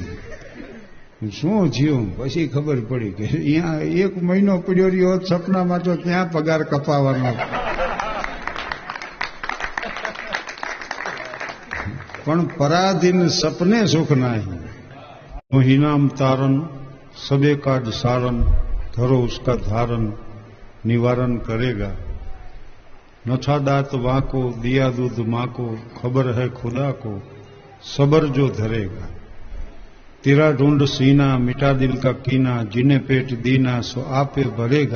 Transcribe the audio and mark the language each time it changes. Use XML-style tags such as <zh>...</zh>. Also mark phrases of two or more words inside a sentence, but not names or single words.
<gu>શું થયું? પછી ખબર પડી કે અહીંયા 1 મહિનો પડ્યો રહ્યો સપનામાં, તો ત્યાં પગાર કપાવાનો. પણ પરાધીન સપને સુખ નહીં.</gu> <hi>मोहिनाम तारन सबे काज सारन, धरो उसका धारन, निवारण करेगा। न था दात वाको, दिया दूध माँ को, खबर है खुदा को, सबर जो धरेगा। तेरा ढूंढ सीना, मिटा दिल का कीना, जिन्हें पेट दीना सो आपे भरेगा।</hi>